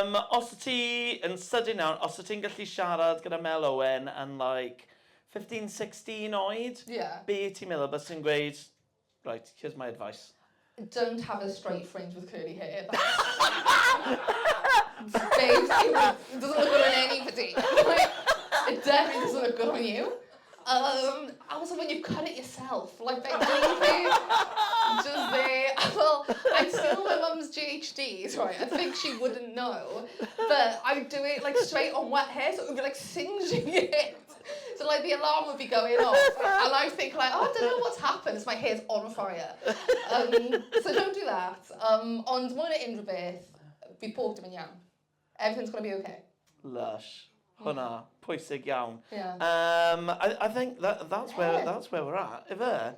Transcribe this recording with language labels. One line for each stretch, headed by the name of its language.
Welsh: Os ti yn sydyn iawn, os ti'n gallu siarad gyda Mel Owen yn like 15, 16 oed, be ti'n meddwl bys ti'n gweud,
English: right, here's my advice. Don't have a straight fringe with curly hair. Babes, it doesn't look good on anybody. It definitely doesn't look good on you. Also, when you cut it yourself, like they leave it just there. Well, I'd steal my mum's GHDs, right? I think she wouldn't know, but I'd do it like straight on wet hair, so it would be like singeing it. So like the alarm would be going off, and I think like, oh, I don't know what's happened. It's my hair's on fire. So don't do that.
Welsh: Ond mwy na unrhyw beth, fi pob dim yn iawn.
English: Everything's gonna be okay.
Welsh: Lush. Hwnna, pwysig iawn.
English: Yeah. I think that's where we're at, ife?